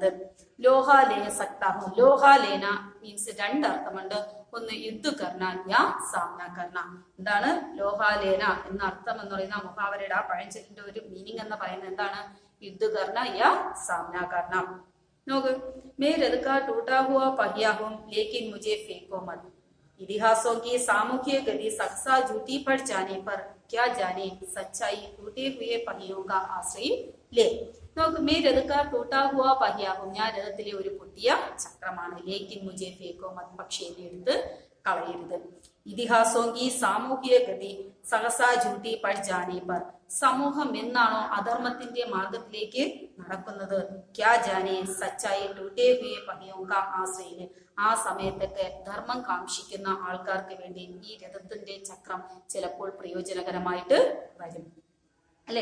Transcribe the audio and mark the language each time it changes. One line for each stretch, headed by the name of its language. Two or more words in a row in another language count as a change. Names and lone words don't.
Hindi: लोहालेना सकताहू.
Malayalam: ലോഹാലേന മീൻസ് രണ്ടർത്ഥമുണ്ട്.
Hindi: ഒന്ന് युद्धकरना या साम्यकरना.
Malayalam: എന്താണ് ലോഹാലേന എന്ന അർത്ഥം എന്ന് പറയുന്ന മുഹാവരയുടെ ആ പഴഞ്ചൊല്ലിന്റെ ഒരു മീനിങ് എന്ന് പറയുന്നത് എന്താണ്?
Hindi: युद्धकरना या साम्यकरना. നോക്ക്, मैं रथ का टूटा हुआ पहिया हूं लेकिन मुझे फेंको मत. इतिहासों की सामूहिक गति सक्सा झूठी पड़ जाने पर क्या जाने सच्चाई टूटे हुए पहियों का आश्रय ले. നോക്ക്, मैं रथ का टूटा हुआ पहिया हूं.
Malayalam: ഞാൻ രഥത്തിലെ ഒരു പൊട്ടിയ ചക്രമാണ്.
Hindi: ലേക്കിൻ മുझे फेंको मत.
Malayalam: പക്ഷേ എന്നെ എടുത്ത് കളയരുത്.
Hindi: इतिहासोंकी सामूहिक गति सहसा झूठी पड़ जाने पर.
Malayalam: സമൂഹം എന്നാണോ അധർമ്മത്തിന്റെ മാർഗത്തിലേക്ക് നടക്കുന്നത്?
Hindi: क्या जाने सच्चाई टूटे हुए पहियों का आश्रय ले.
Malayalam: ആ സമയത്തൊക്കെ ധർമ്മം കാക്ഷിക്കുന്ന ആൾക്കാർക്ക് വേണ്ടി ഈ രഥത്തിന്റെ ചക്രം ചിലപ്പോൾ പ്രയോജനകരമായിട്ട് വരും അല്ലെ.